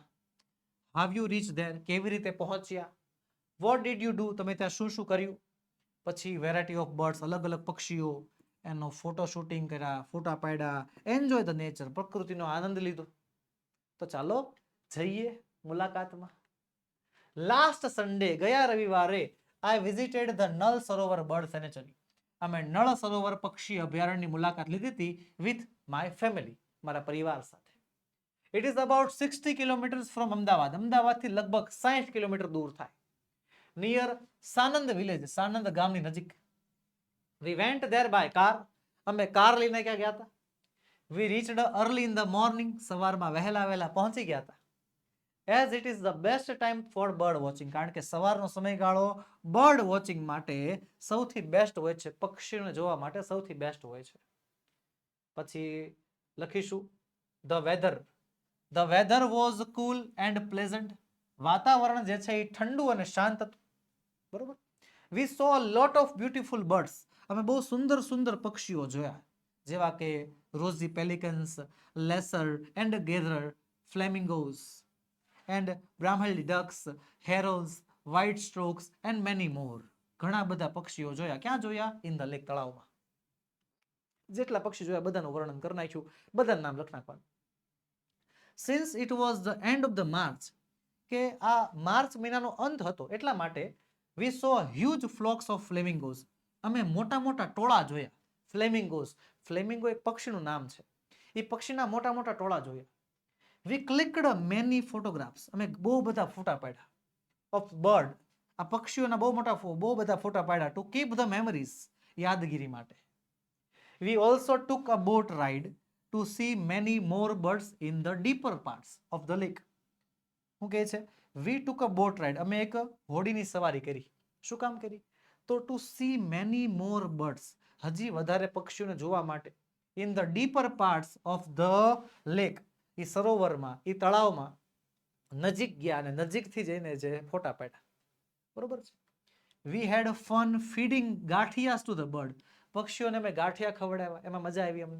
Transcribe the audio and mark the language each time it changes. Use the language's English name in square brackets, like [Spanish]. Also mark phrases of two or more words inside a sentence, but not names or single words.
[English] how you reach there, [Gujarati] કેવી રીતે પહોંચ્યા. [English] what did you do, [Gujarati] તમે ત્યાં શું શું કર્યું. પછી [English] variety of birds, [Gujarati] અલગ અલગ પક્ષીઓ, એનો [English] photo shooting [Gujarati] કર્યા, ફોટા પાડ્યા, [English] enjoy the nature, [Gujarati] પ્રકૃતિનો આનંદ લીધો. તો ચાલો જઈએ મુલાકાતમાં. [English] last Sunday, [Gujarati] ગયા રવિવારે, [English] I visited the નળ સરોવર બર્ડ સેન્ચ્યુરી. [Gujarati] અમે નળ સરોવર પક્ષી અભયારણ્યની મુલાકાત લીધી હતી [English] with my family, [Gujarati] મારા પરિવાર સાથે. [English] It is about 60 kilometers from અમદાવાદ. [Gujarati] અમદાવાદથી લગભગ 60 કિલોમીટર દૂર થાય. [English] near Sanand village, [Gujarati] સાનંદ ગામની નજીક. [English] We went there by car. [Gujarati] અમે કાર લઈને ક્યાં ગયા હતા? [English] We reached early in the morning. [Gujarati] સવારમાં વહેલા વહેલા પહોંચી ગયા હતા. [English] As it is the best time for bird watching. [Gujarati] કારણ કે સવારનો સમયગાળો [English] bird watching [Gujarati] માટે સૌથી બેસ્ટ હોય છે, પક્ષીઓને જોવા માટે સૌથી બેસ્ટ હોય છે. પછી લખીશું [English] the weather. The weather was cool and pleasant. [Gujarati] વાતાવરણ જે છે એ ઠંડુ અને શાંત હતું. બરોબર. [English] We saw a lot of beautiful birds. [Gujarati] અમે બહુ સુંદર સુંદર પક્ષીઓ જોયા, જેવા કે [English] rosy pelicans, lesser and gather, flamingos and Brahminy ducks, herols, white strokes and many more. [Gujarati] ઘણા બધા પક્ષીઓ જોયા. ક્યાં જોયા? [English] in the lake, [Gujarati] તળાવમાં. જેટલા પક્ષી જોયા બધાનું વર્ણન કરી નાખ્યું, બધાનું નામ લખી નાખવાનું. [English] since it was the end of the March, [Gujarati] કે આ માર્ચ મહિનાનો અંત હતો એટલા માટે [English] we saw huge flocks of flamingos. [Gujarati] અમે મોટા મોટા ટોળા જોયા. ફ્લેમિંગોઝ, ફ્લેમિંગો એક પક્ષીનું નામ છે, એ પક્ષીના મોટા મોટા ટોળા જોયા. [English] We clicked many photographs. [Gujarati] અમે બહુ બધા ફોટા પાડ્યા. [English] of bird, [Gujarati] આ પક્ષીઓના બહુ બધા ફોટા પાડ્યા. [English] to keep the memories, [Gujarati] યાદગીરી માટે. [English] We also took a boat ride to see many more birds in the deeper parts of the lake. [Gujarati] શું કહે છે? [English] We took a boat ride. [Gujarati] અમે એક હોડીની સવારી કરી. શું કામ કરી? તો [English] to see many more birds, [Gujarati] હજી વધારે પક્ષીઓને જોવા માટે. [English] in the deeper parts of the lake, [Gujarati] એ સરોવરમાં, એ તળાવમાં નજીક ગયા અને નજીકથી જઈને જે ફોટા પાડ્યા. બરોબર છે. [English] we had fun feeding gathiyas to the bird, [Gujarati] પક્ષીઓને મેં ગાંઠિયા ખવડાવ્યા, એમાં મજા આવી અમને.